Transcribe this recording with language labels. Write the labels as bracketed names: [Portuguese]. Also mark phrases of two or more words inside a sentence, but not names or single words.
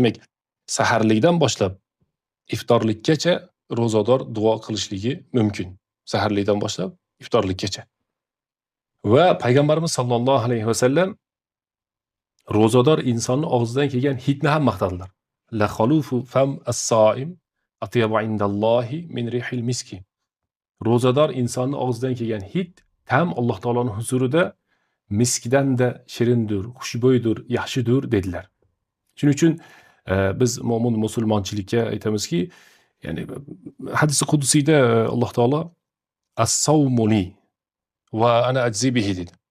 [Uzbek] Demak, saharlikdan boshlab iftorlikkacha ro'zador duo qilishligi mumkin. Saharlikdan boshlab iftorlikkacha. Va payg'ambarimiz [Arabic] صلى الله عليه وسلم [Uzbek] ro'zador insonning og'zidan kelgan hidni ham maqtadilar. [Arabic] لخلوف فم الصائم أطيب عند الله من ريح المسك. [Uzbek] Ro'zador insonning og'zidan kelgan hid tam Alloh taoloning huzurida miskdan-da shirindir, xushbo'ydir, yaxshidir dedilar. Shuning uchun biz mo'min musulmonchilikka aytamizki, ya'ni hadis qudusiyda Alloh taolo [Arabic] الصوم لي وأنا أجزي به [Uzbek] dedi.